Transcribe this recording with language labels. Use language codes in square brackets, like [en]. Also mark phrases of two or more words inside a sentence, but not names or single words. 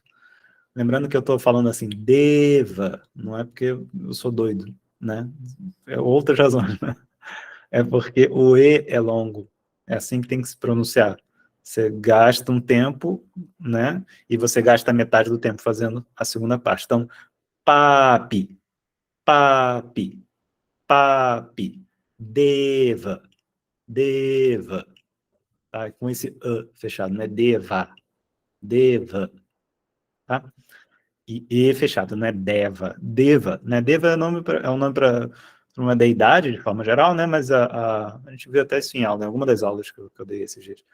[pt] Lembrando que eu estou falando assim, Deva, não é porque eu sou doido, né? É outras razões, né? É porque o E é longo, é assim que tem que se pronunciar. Você gasta um tempo, né? E você gasta metade do tempo fazendo a segunda parte. Então, [sa] पापि, पापि, पापि, देव, देव, [pt] tá? Com esse fechado, não é [sa] देव, देव, [pt] tá? E fechado, não é [sa] देव, देव, [pt] né? Deva é um nome para uma deidade, de forma geral, né? Mas a gente viu até isso em aula, em alguma das aulas que eu dei esses dias.